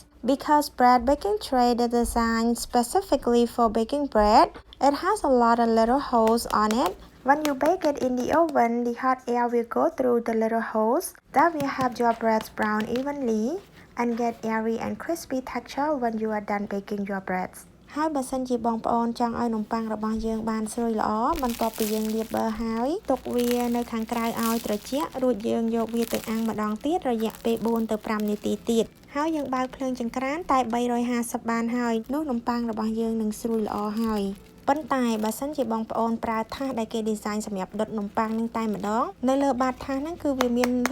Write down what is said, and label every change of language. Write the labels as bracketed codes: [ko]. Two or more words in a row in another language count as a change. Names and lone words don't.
[en] Because bread baking tray is designed specifically for baking bread, it has a lot of little holes on it. When you bake it in the oven, the hot air will go through the little holes. That will help your breads brown evenly and get airy and crispy texture when you are done baking your breads. [km] ហើយបើសិនជាបងប្អូនចង់ឲ្យនំប៉័ងរបស់យើងបានស្រួយល្អបន្ទាប់ពីយើងលាបប័រហើយទុកវានៅខាងក្រៅឲ្យត្រជាក់រួចយើងយកវាទៅអាំងម្ដងទៀតរយៈពេល4ទៅ5នាទីទៀតហើយយើងបើកភ្លើងចង្ក្រានតែ350បានហើយនោះនំប៉័ងរបស់យើងនឹងស្រួយល្អហើយប៉ុន្តែបើសិនជាបងប្អូនប្រើថាសដែលគេ design សម្រាប់ដុតនំប៉័ងនឹងតែម្ដងនៅលើបាតថាសហ្នឹងគឺវាមានរ